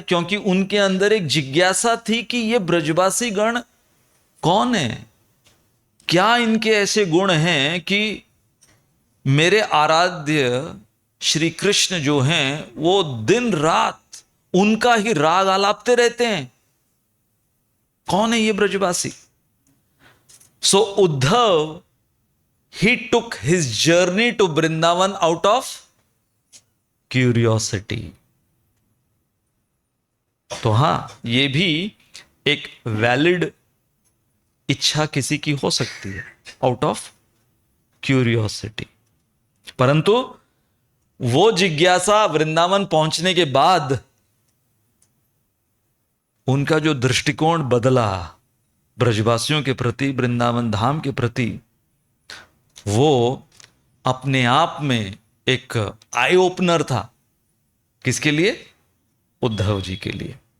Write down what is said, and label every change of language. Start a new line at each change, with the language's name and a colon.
Hindi: क्योंकि उनके अंदर एक जिज्ञासा थी कि ये ब्रजवासी गण कौन है, क्या इनके ऐसे गुण हैं कि मेरे आराध्य श्री कृष्ण जो हैं वो दिन रात उनका ही राग आलापते रहते हैं। कौन है ये ब्रजवासी?
English: So Uddhav he took his journey to Vrindavan out of curiosity.
Hindi: तो हां, ये भी एक वैलिड इच्छा किसी की हो सकती है,
English: Out of curiosity.
Hindi: परंतु वो जिज्ञासा वृंदावन पहुंचने के बाद उनका जो दृष्टिकोण बदला ब्रजवासियों के प्रति, वृंदावन धाम के प्रति, वो अपने आप में एक आई ओपनर था। किसके लिए? उद्धव जी के लिए।